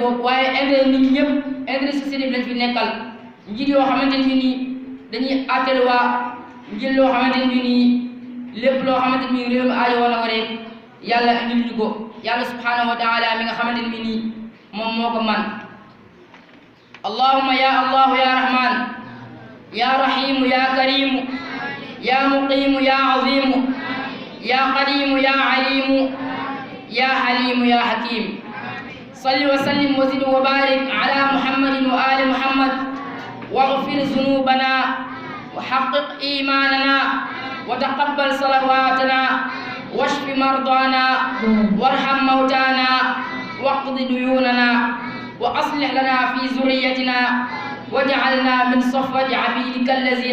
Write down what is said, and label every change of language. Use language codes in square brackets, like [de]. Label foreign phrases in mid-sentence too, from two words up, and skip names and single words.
[wo] boobu waaye intérêt nit ñëpp [fr] intérêt société [wo] bi lañ fi nekkal njiit yoo xamante ni bi nii dañuy àttel waa njiit loo xamante ni bi nii lépp loo xamante ni bi réew mi aajo woon a waree yàlla indil ñu ko [ar] yàlla سبحانه وتعالى [wo] mi nga xamante ni bi nii moom moo ko man [ar] اللهم يا الله يا رحمن يا رحيم يا كريم يا مقيم يا عظيم يا قديم يا عليم يا حليم يا حكيم صل وسلم وزد وبارك على محمد وآل محمد واغفر ذنوبنا وحقق إيماننا وتقبل صلواتنا واشف مرضانا وارحم موتانا واقض ديوننا وأصلح لنا في ذرياتنا واجعلنا من صفوة عبيدك الذين